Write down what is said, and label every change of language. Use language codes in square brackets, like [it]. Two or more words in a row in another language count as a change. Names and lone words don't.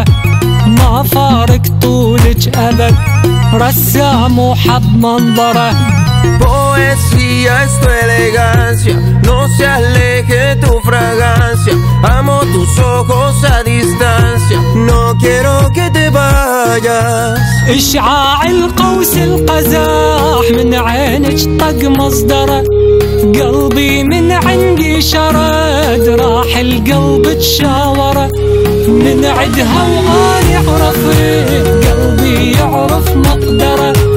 [ar] ما فارق طولك أبد رسام وحب منظره. [es] Poesía es tu elegancia, no se aleje tu fragancia. Amo tus ojos a distancia, no quiero que te vayas. [ar] إشعاع القوس القزاح من عينك طق مصدره. قلبي من عندي شرد راح القلب تشاوره. من عدها وغالي عرفت قلبي يعرف مقدره.